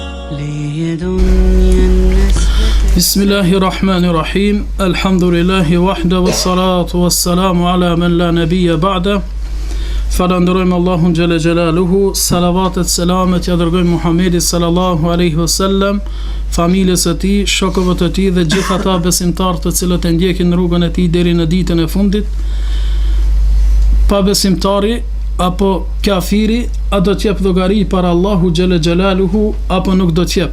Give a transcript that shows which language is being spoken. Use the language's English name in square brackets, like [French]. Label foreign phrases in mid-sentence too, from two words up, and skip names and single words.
[Arabic] بسم الله الرحمن الرحيم. الحمد لله وحده والصلاة والسلام على من لا نبي بعده. [Albanian] Falenderojmë Allahun [Arabic] جل جلاله, [Albanian] salavatet selamet ja dërgojmë Muhamedit [Arabic] صلى الله عليه وسلم, [Albanian] familjes së tij, shokëve të tij dhe gjithë ata besimtarë të cilët e ndjekin rrugën e tij deri në ditën e fundit. Pa besimtari apo kafiri, a do të jep llogari para Allahu [Arabic] جل جلاله [Albanian] apo nuk do të jep?